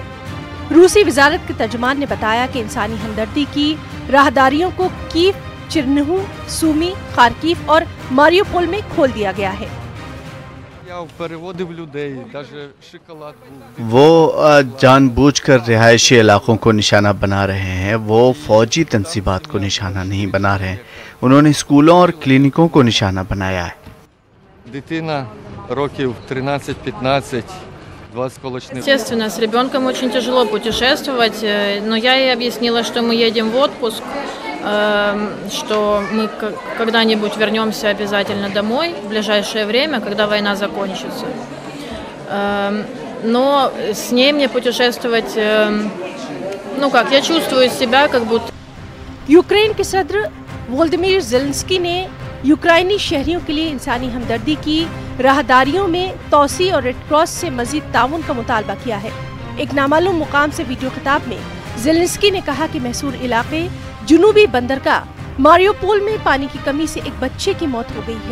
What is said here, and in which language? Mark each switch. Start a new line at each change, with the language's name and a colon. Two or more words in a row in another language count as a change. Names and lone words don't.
Urdu: روسی وزارت کے ترجمان نے بتایا کہ انسانی ہمدردی کی راہداریوں کو کیو، چرنیہو، سومی، خارکیو اور ماریوپول میں کھول دیا گیا ہے. وہ جان بوجھ کر رہائشی علاقوں کو نشانہ بنا رہے ہیں. وہ فوجی تنصیبات کو نشانہ نہیں بنا رہے ہیں. انہوں نے اسکولوں اور کلینکوں کو نشانہ بنایا ہے.
Russian: Естественно, с ребенком очень тяжело путешествовать, но я ей объяснила, что мы едем в отпуск, что мы когда-нибудь вернемся обязательно домой в ближайшее время, когда война закончится. Но с ней мне путешествовать, я чувствую себя как будто...
Urdu: یوکرین کے صدر ولودیمیر زیلنسکی نے یوکرینی شہریوں کے لیے انسانی ہمدردی کی راہداریوں میں توسیع اور ریڈ کراس سے مزید تعاون کا مطالبہ کیا ہے. ایک نامعلوم مقام سے ویڈیو خطاب میں زیلنسکی نے کہا کہ محصور علاقے جنوبی بندرگاہ ماریوپول میں پانی کی کمی سے ایک بچے کی موت ہو گئی ہے.